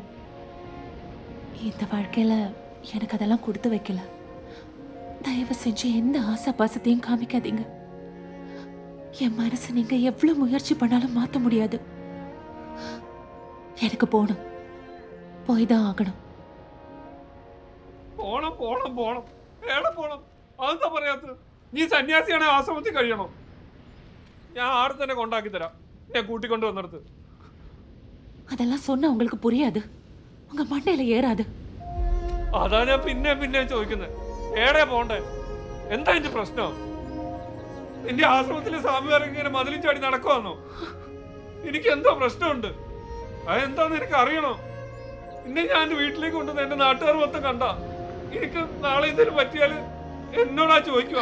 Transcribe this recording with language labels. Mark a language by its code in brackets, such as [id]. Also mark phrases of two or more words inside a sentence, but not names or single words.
[ta] இந்த வாழ்க்கையில் எனக்கு அதெல்லாம் கொடுத்து வைக்கல. தயவு செஞ்சு எந்த ஆசை பாசத்தையும் காமிக்காதீங்க. என் மனசை நீங்கள் எவ்வளோ முயற்சி பண்ணாலும் மாற்ற முடியாது. எனக்கு போகணும், போய் தான் ആകണം. [ml] പോണം പോണം പോണം എവിടെ പോണം? അതെന്താ പറയാത്തത്? നീ സന്യാസിയാണെ ആശ്രമത്തിൽ കഴിയണം. ഞാൻ ആടെ തന്നെ കൊണ്ടാക്കി തരാം. ഞാൻ കൂട്ടിക്കൊണ്ട് വന്നെടുത്ത്. [ta] அதெல்லாம் சொன்னா உங்களுக்கு புரியாது. உங்க மண்டையில ஏறாது. [ml] അതാ ഞാൻ പിന്നെ ചോദിക്കുന്നത്. ഏടെ പോണ്ടേ? എന്താ എന്റെ പ്രശ്നം? നിന്റെ ആശ്രമത്തിലെ സ്വാമിമാരൊക്കെ ഇങ്ങനെ മതിലും ചാടി നടക്കുവാന്നോ? എനിക്ക് എന്തോ പ്രശ്നമുണ്ട്. അതെന്താന്ന് എനിക്ക് അറിയണോ? പിന്നെ ഞാൻ എന്റെ വീട്ടിലേക്ക് കൊണ്ടുവന്ന് എന്റെ നാട്ടുകാർ മൊത്തം കണ്ട എനിക്ക് നാളെ എന്തെങ്കിലും പറ്റിയാൽ എന്നോടാ ചോദിക്കുക.